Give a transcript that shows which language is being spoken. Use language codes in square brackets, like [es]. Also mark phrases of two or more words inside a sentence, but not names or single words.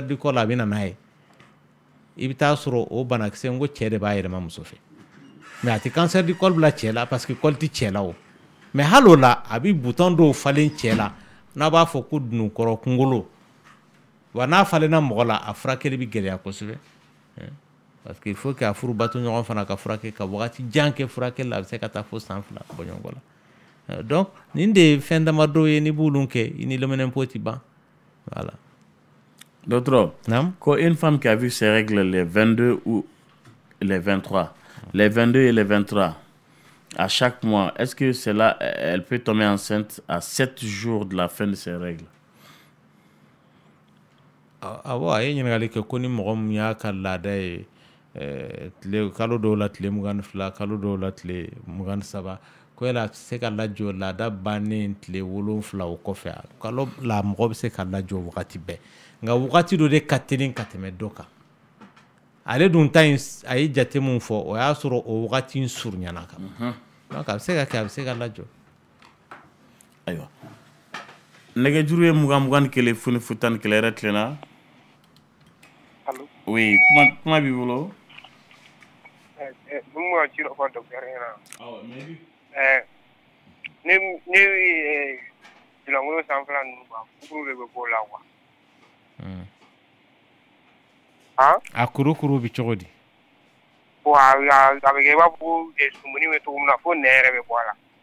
[fr] du col [bm] a bɛ na n'a ye i bɛ taa sɔrɔ o banakisɛ n ko cɛ de b'a yɛlɛma muso fɛ mais a tɛ [fr] cancer du col [bm] bila cɛ la [fr] parce que [bm] col tɛ cɛ la o mais hali o la a bɛ butɔn dɔw falen cɛ la n'a b'a fɔ ko dunukɔrɔ kunkolo wa n'a falenna mɔgɔ la a furakɛli bɛ gɛlɛya kosɛbɛ [fr] parce que il faut que [bm] a furubato ɲɔgɔn fana ka furakɛ ka wagati jan kɛ furakɛli la a bɛ se ka taa fo san 2 bɔ ɲɔgɔn la donc nin de ye fɛn damadɔ ye ni b'olu kɛ i ni lɛminɛnpo tɛ ban voilà. [fr] Docteur, quand une femme qui a vu ses règles les 22 ou les 23, les 22 et les 23, à chaque mois, est-ce que cela, elle peut tomber enceinte à 7 jours de la fin de ses règles? [bm] Awɔ a ye ɲininkali kɛ ko ni mɔgɔ min y'a ka laada ye kalo dɔw la tile 22 kalo dɔw la tile 23 ko la se ka lajɔ laada bannen tile 7 o kɔfɛ kalo la mɔgɔ bɛ se ka lajɔ wagati bɛɛ nka wagati dɔ de ka teli ka tɛmɛ dɔ kan ale dun ta in a ye jate mun fɔ o y'a sɔrɔ o wagati in surunyana kan donc a bɛ se ka kɛ a bɛ se ka lajɔ ayiwa nɛgɛjuru ye 21 foni 11 yɛrɛ tilenna oui kuma b'i bolo [fr] Moi, je suis le docteur. [bm] Ne langolo sanfɛla ninnu ba kuru de bɛ bɔ la wa a kurukuru bɛ cogo di wa a bɛ kɛ i b'a fɔ sumuni bɛ cogo min na fo nɛ yɛrɛ bɛ bɔ a la